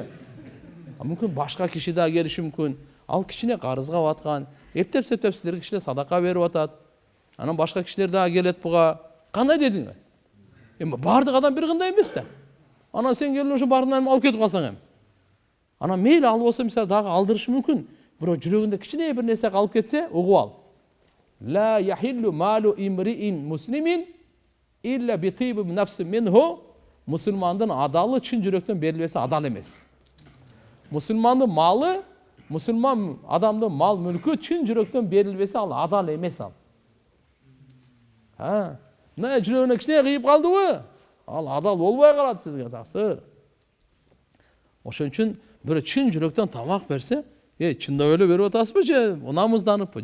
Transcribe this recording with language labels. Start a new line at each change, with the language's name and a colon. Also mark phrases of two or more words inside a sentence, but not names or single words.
Kyrgyz: Мүмкүн башка киши да келиши мүмкүн. Ал кичине карызга баткан, эптеп-септеп силерге кичине садака берип атат. Анан башка кишилер да келет буга. Кандай дедиң? Бардык адам бир кандай эмес да. Анан сен келип ошо баарынан алып кетип калсаң Анан мейли алып болсо мисалы дагы алдырышы мүмкүн. Бирок жүрөгүндө кичине бир нерсе калып кетсе, угуп ал.
Arabic: لا يحل مال امرئ مسلم إلا بطيب نفس منه.
Kyrgyz: Мусулмандын адалы чын жүрөктөн берилбесе адал эмес. Мусулмандын малы, мусулман адамдын мал мүлкү чын жүрөктөн берилбесе ал адал эмес ал. Мына жүрөгүнө кичине кыйып калдыбы? Ал адал болбой калат сизге таксыр. Ошон үчүн бирөө чын жүрөктөн тамак берсе, чындап эле берип атасызбы же намызданыппы?